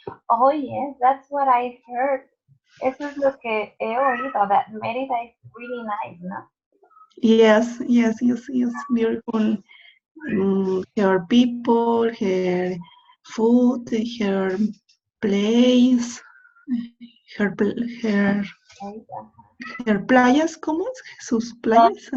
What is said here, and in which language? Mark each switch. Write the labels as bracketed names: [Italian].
[English] Oh, yes, that's what I heard. [Spanish] Eso es lo que he oído, [English] that Merida is really nice, [Spanish] ¿no? [English] Yes, yes, yes, yes, beautiful. Her people, her food, her place, her Merida. [Spanish] her playas, ¿cómo es? Sus Los playas,